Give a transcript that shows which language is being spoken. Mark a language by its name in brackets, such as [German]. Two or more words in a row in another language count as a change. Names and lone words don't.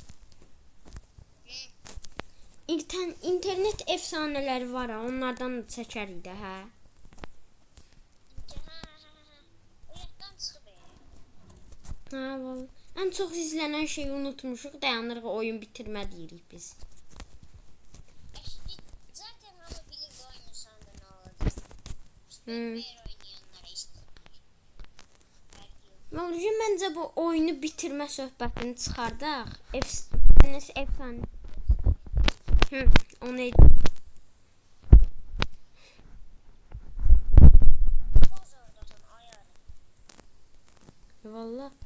[Azerbaijani] İnternet efsanələri var ha, onlardan da çəkərik də, hə? Hə, vallahi. Ən çox izlənən şeyi unutmuşuq, dayanırıq, oyun bitirmə deyirik biz. Zaten hamı bilir bu oyunun sonunda [Turkish] ne olacak. Diğer oynayanlara işte. [Azerbaijani] Vallahi məncə bu oyunu bitirmə söhbətini çıxardaq. [Turkish] Efsane. O neydi? [Azerbaijani] Vallahi.